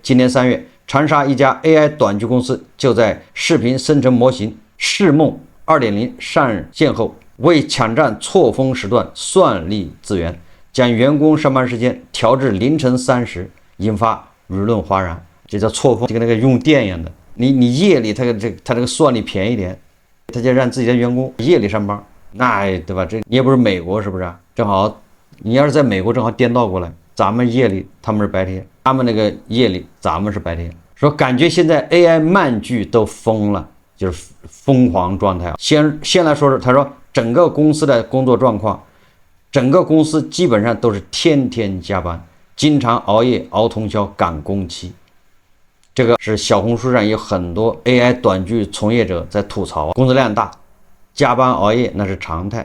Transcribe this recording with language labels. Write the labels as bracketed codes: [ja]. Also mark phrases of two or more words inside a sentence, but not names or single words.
[zh] 今年3月，長沙一家 AI 短劇公司就在視頻生成模型視夢 2.0 上線後，為搶占錯峰時段算力資源，將員工上班時間調至凌晨3時，引發輿論譁然。這叫錯峰，就跟那個用電一樣的。你夜裡他這個算力便宜點，他就讓自己的員工夜裡上班，那對吧？這你也不是美國是不是？正好你要是在美國，正好顛倒過來，咱們夜裡他們是白天，他們那個夜裡咱們是白天。說感覺現在 AI 漫劇都瘋了，就是瘋狂狀態啊。先來說說，他說整個公司的工作狀況，整個公司基本上都是天天加班，經常熬夜熬通宵趕工期。這個是小紅書上有很多 AI 短劇從業者在吐槽，工作量大，加班熬夜那是常態。